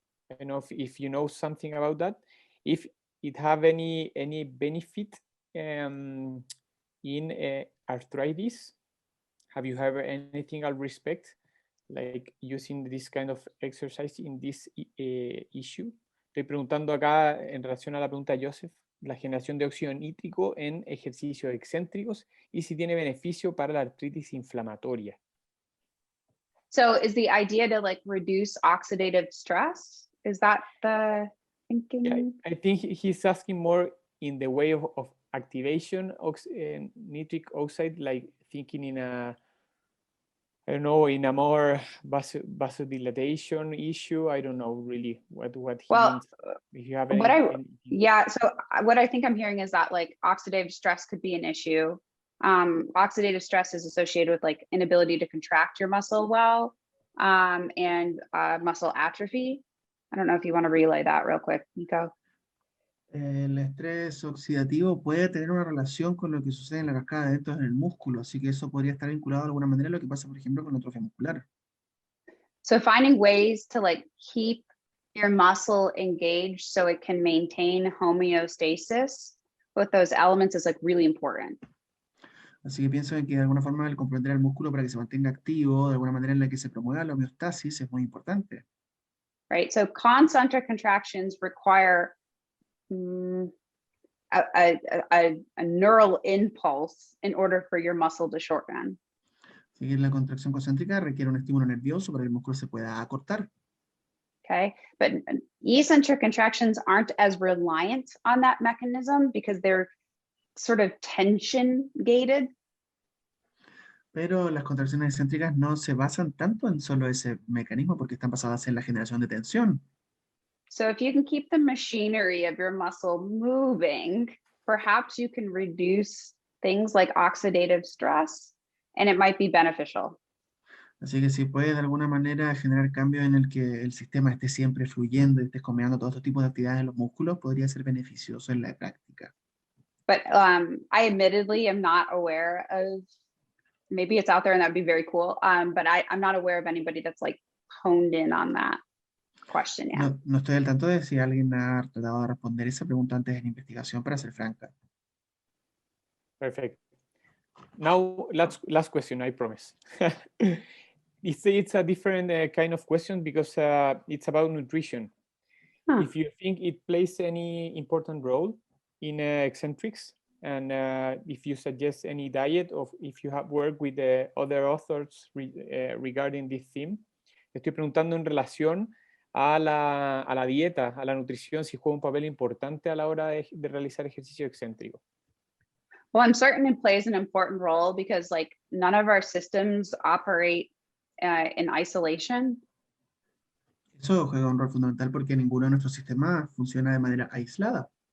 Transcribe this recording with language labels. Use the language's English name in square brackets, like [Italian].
[English] I don't know if you know something about that. If it have any benefit in arthritis. Have you heard anything al respect, like using this kind of exercise in this issue? [Spanish] Estoy preguntando acá en relación a la pregunta de Joseph, la generación de óxido nítrico en ejercicios excéntricos y si tiene beneficio para la artritis inflamatoria. [English] So is the idea to like reduce oxidative stress? Is that the thinking? Yeah, I think he's asking more in the way of activation of nitric oxide, like thinking in a, I don't know, in a more vasodilatation issue. I don't know really what he means. If you have so what I think I'm hearing is that like oxidative stress could be an issue. Oxidative stress is associated with like inability to contract your muscle well, and muscle atrophy. I don't know if you want to relay that real quick, Nico. [Spanish] El estrés oxidativo puede tener una relación con lo que sucede en la cascada de eventos en el músculo, así que eso podría estar vinculado de alguna manera a lo que pasa, por ejemplo, con la atrofia muscular. [English] So finding ways to like keep your muscle engaged so it can maintain homeostasis with those elements is like really important. [Spanish] Así que pienso en que de alguna forma el comprender al músculo para que se mantenga activo, de alguna manera en la que se promueva la homeostasis es muy importante. [English] Right, so concentric contractions require a neural impulse in order for your muscle to shorten. [Spanish] Así que la contracción concéntrica requiere un estímulo nervioso para que el músculo se pueda acortar. [English] Okay, but eccentric contractions aren't as reliant on that mechanism because they're sort of tension gated. [Spanish] Pero las contracciones excéntricas no se basan tanto en solo ese mecanismo porque están basadas en la generación de tensión. [English] So if you can keep the machinery of your muscle moving, perhaps you can reduce things like oxidative stress, and it might be beneficial. [Spanish] Así que si puedes de alguna manera generar cambios en el que el sistema esté siempre fluyendo y estés combinando todos estos tipos de actividades en los músculos, podría ser beneficioso en la práctica. [English] But I admittedly am not aware of, maybe it's out there and that'd be very cool, but I'm not aware of anybody that's like honed in on that question yet. [Spanish] No estoy al tanto de si alguien ha tratado de responder esa pregunta antes de la investigación, para ser franca. [English] Perfect. Now, last question, I promise. It's a different kind of question because it's about nutrition. If you think it plays any important role in eccentrics, and if you suggest any diet, or if you have worked with other authors regarding this theme. [Spanish] Estoy preguntando en relación a la dieta, a la nutrición, si juega un papel importante a la hora de realizar ejercicio excéntrico. [English] Well, I'm certain it plays an important role because like none of our systems operate in isolation. [Spanish] Eso juega un rol fundamental porque ninguno de nuestros sistemas funciona de manera aislada.